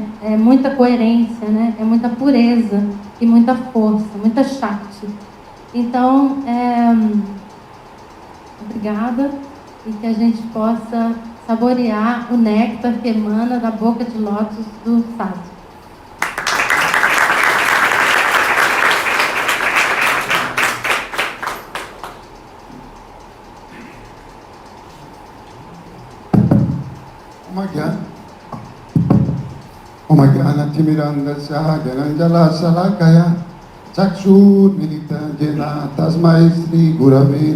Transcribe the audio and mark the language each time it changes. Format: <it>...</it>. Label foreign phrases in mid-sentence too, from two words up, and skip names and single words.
<pt>É muita coerência, né? É muita pureza e muita força, muita Shakti. Então, obrigada, e que a gente possa saborear o néctar que emana da boca de lótus do Sadhu.</pt> <sa>ॐ ज्ञान तिमिरान्धस्य ज्ञानाञ्जन शलाकया चक्षुर् मीलितं येन तस्मै श्री गुरवे</sa>